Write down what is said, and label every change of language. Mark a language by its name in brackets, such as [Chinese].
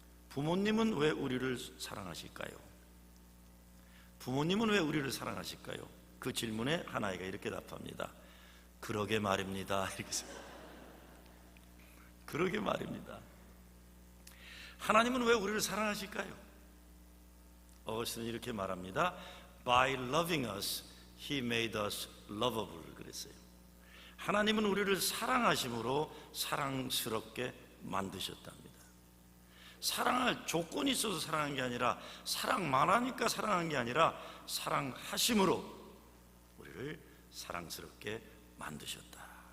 [Korean] 부모님은 왜 우리를 사랑하실까요? 부모님은 왜 우리를 사랑하실까요? 그 질문에 한 아이가 이렇게 답합니다. 그러게 말입니다, 이렇게 씁니다. 그러게 말입니다. 하나님은 왜 우리를 사랑하실까요? 어거스틴은 이렇게 말합니다. [English] By loving us, He made us lovable. [Korean] 그랬어요. 하나님은 우리를 사랑하심으로 사랑스럽게 만드셨답니다. 사랑할 조건이 있어서 사랑한 게 아니라, 사랑만 하니까 사랑한 게 아니라 사랑하심으로 우리를 사랑스럽게 만드셨다.